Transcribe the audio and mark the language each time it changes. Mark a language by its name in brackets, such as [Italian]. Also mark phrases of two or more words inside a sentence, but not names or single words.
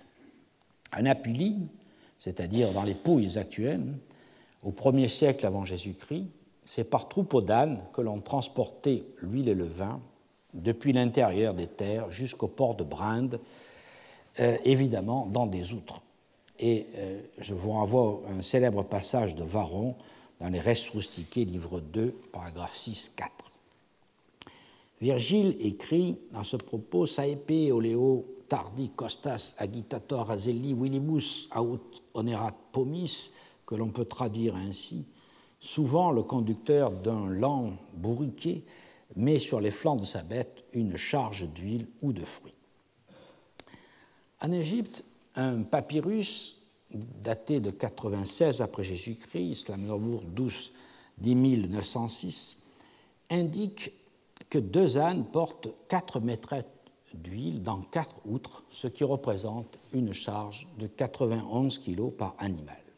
[French] En Apulie, c'est-à-dire dans les Pouilles actuelles, au 1er siècle avant Jésus-Christ, c'est par troupeau d'ânes que l'on transportait l'huile et le vin depuis l'intérieur des terres jusqu'au port de Brinde, évidemment dans des outres. Et je vous renvoie à un célèbre passage de Varron dans les Res Rusticae, livre 2, paragraphe 6-4. Virgile écrit à ce propos [Latin] « Saepe oleo tardi costas agitator azelli willibus aut onerat pomis », [French] que l'on peut traduire ainsi, souvent le conducteur d'un lent bourriquet met sur les flancs de sa bête une charge d'huile ou de fruits. En Égypte, un papyrus daté de 96 après Jésus-Christ, Islamnobour 12, 10906, indique que 2 ânes portent 4 métrettes d'huile dans 4 outres, ce qui représente une charge de 91 kg par animal.